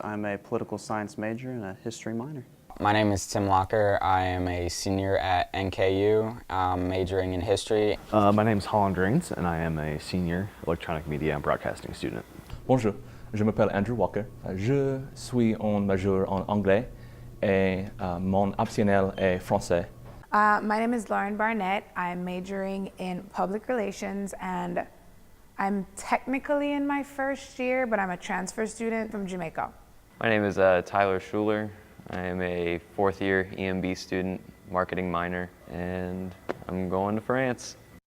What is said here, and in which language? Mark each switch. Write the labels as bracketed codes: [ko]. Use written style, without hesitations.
[en] I'm a political science major and a history minor. My name is Tim Locker. I am a senior at NKU, majoring in history. My name is Holland Rains, and I am a senior electronic media and broadcasting student. [fr] Bonjour, je m'appelle Andrew Walker. Je suis en majeur en anglais et mon optionnel est français. [en] My name is Lauren Barnett. I'm majoring in public relations and I'm technically in my first year, but I'm a transfer student from Jamaica. My name is Tyler Schuler. I am a fourth year EMB student, marketing minor, and I'm going to France.